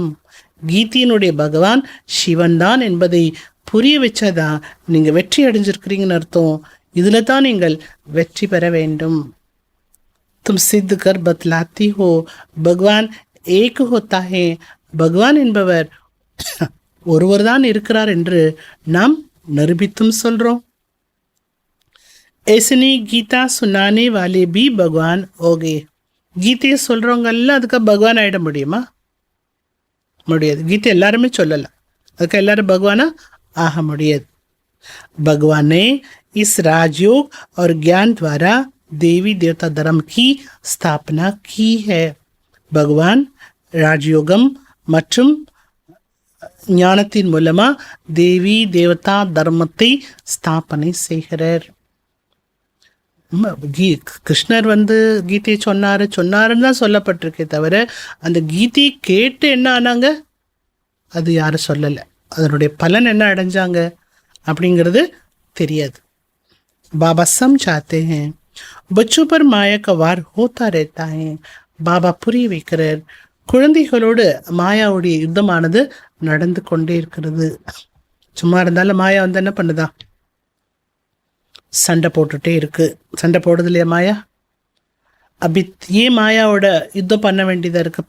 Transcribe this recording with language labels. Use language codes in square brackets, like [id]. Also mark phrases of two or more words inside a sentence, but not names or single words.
[ta] கீதையினுடைய பகவான் சிவன் தான் என்பதை புரிய வச்சாதான் நீங்கள் வெற்றி அடைஞ்சிருக்கிறீங்கன்னு அர்த்தம். இதில் தான் நீங்கள் வெற்றி பெற வேண்டும். [hi] तुम सिद्ध कर बतलाते हो भगवान एक होता है. [ta] பகவான் என்பவர் ஒருவர் தான் இருக்கிறார் என்று நாம் நிரூபித்தும் சொல்கிறோம். [hi] ऐसनी गीता सुनाने वाले भी भगवान हो गए. [ta] கீதையை சொல்கிறவங்க எல்லாம் அதுக்கு பகவான் ஆகிட முடியுமா? முடியாது. கீதை எல்லாருமே சொல்லலாம், அதுக்கு எல்லாரும் பகவானா ஆக முடியாது. [hi] भगवान ने इस राजयोग और ज्ञान द्वारा देवी देवता धर्म की स्थापना की है. [ta] भगवान ராஜயோகம் மற்றும் ஞானத்தின் மூலமா தேவி தேவதா தர்மத்தை ஸ்தாபனை செய்கிறார். கிருஷ்ணர் கீதையை சொன்னாருன்னு தான் சொல்லப்பட்டிருக்கே தவிர அந்த கீதையை கேட்டு என்ன ஆனாங்க அது யாரும் சொல்லலை. அதனுடைய பலன் என்ன அடைஞ்சாங்க அப்படிங்கிறது தெரியாது. [hi] பாபா समझाते हैं बच्चों पर माया का वार होता रहता है. [ta] பாபா புரிய வைக்கிறார், குழந்தைகளோடு மாயாவுடைய யுத்தமானது நடந்து கொண்டே இருக்கிறது. சும்மா இருந்தாலும் மாயா என்ன பண்ணுதா? சண்டை போட்டுட்டே இருக்கு. சண்டை போடுது இல்லையா மாயா? அப்படி ஏன் மாயாவோட யுத்தம் பண்ண வேண்டியதாக இருக்குது?